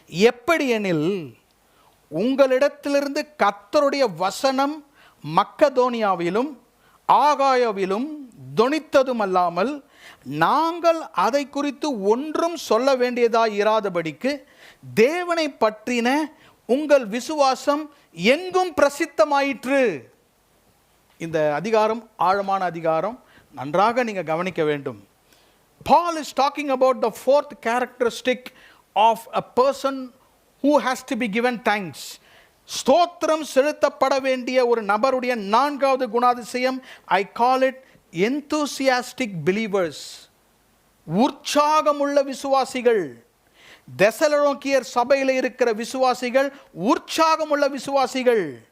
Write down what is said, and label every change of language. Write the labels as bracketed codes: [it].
[ta] எப்படி எனில், உங்களிடத்திலிருந்து கர்த்தருடைய வசனம் மக்கதோனியாவிலும் ஆகாயாவிலும் தொனித்ததுமல்லாமல் நாங்கள் அதை குறித்து ஒன்றும் சொல்ல வேண்டியதாய் இராதபடிக்கு தேவனை பற்றின உங்கள் விசுவாசம் எங்கும் பிரசித்தமாயிற்று. இந்த அதிகாரம் ஆழமான அதிகாரம், நன்றாக நீங்கள் கவனிக்க வேண்டும். [en] Paul is talking about the 4th characteristic of a person who has to be given thanks. [ta] ஸ்தோத்திரம் செலுத்தப்பட வேண்டிய ஒரு நபருடைய 4வது குணாதிசயம், [en] I call it enthusiastic believers. [ta] உற்சாகமுள்ள விசுவாசிகள். தெசலோனிக்கேயர் சபையில் இருக்கிற விசுவாசிகள் உற்சாகமுள்ள விசுவாசிகள்.